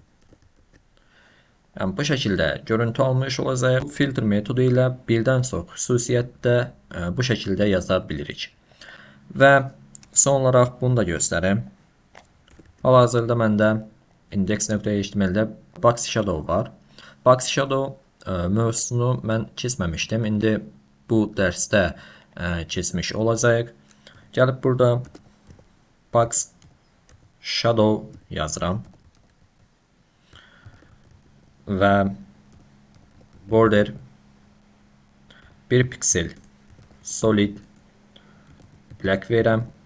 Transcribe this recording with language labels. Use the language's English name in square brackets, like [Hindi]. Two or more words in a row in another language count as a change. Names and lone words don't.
[Azerbaijani] Yəni bu şəkildə görüntü almış olacaq. Filtr metodu ilə birdən çox xüsusiyyətdə bu şəkildə yaza bilirik. Və son olaraq bunu da göstərim. Hal-hazırda məndə index.html-də [English] box shadow [Azerbaijani] var. [English] Box shadow [Azerbaijani] mövzusunu mən keçməmişdim. İndi bu dərsdə keçmiş olacaq. Gəlib burada [English] box shadow [Azerbaijani] yazıram. Və border 1 piksel [English] solid black [Azerbaijani] verirəm.